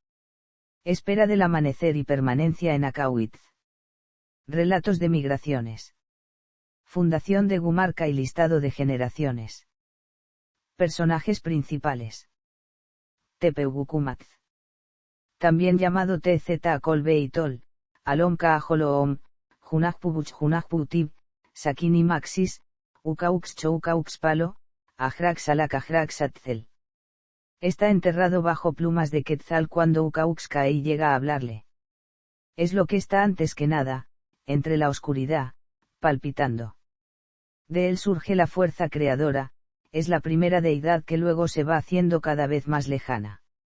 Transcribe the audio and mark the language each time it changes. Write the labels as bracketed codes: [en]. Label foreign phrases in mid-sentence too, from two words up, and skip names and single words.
[es] Espera del amanecer y permanencia en Akawitz. Relatos de migraciones. Fundación de Gumarca y listado de generaciones. Personajes principales. Tepeugukumatz. También llamado TZ Kolbeitol, Alom Kaaholoom, Junajpubuch Junajputib, Sakini Maxis, Ukaux Choukaux Palo, Ajrax Alak Ajrax Atzel. Está enterrado bajo plumas de Quetzal cuando Ukaux Kai llega a hablarle. Es lo que está antes que nada, entre la oscuridad, palpitando. De él surge la fuerza creadora, es la primera deidad que luego se va haciendo cada vez más lejana.